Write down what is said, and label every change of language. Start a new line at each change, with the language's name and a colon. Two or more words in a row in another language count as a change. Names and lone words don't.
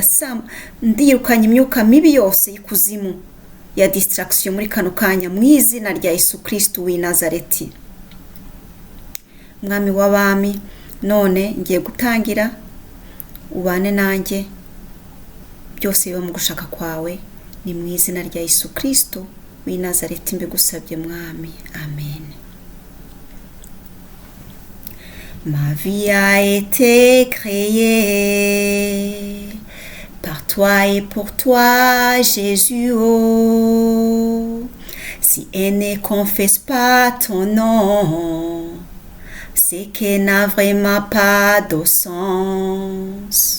Kinyarwanda: Ndirukanye imyuka mibi yose y'ikuzimu ya distraction muri kano kanya mu izina rya Yesu Kristo w'i Nazareti. Mwami w'abami, none ngiye gutangira, ubane nanjye byose biba mu gushaka kwawe, ni mu izina rya Yesu Kristo w'i Nazareti mbigusabye Mwami. Amen.
French: Ma vie a été créée par toi et pour toi, Jésus. Oh, si elle ne confesse pas ton nom, c'est qu'elle n'a vraiment pas de sens.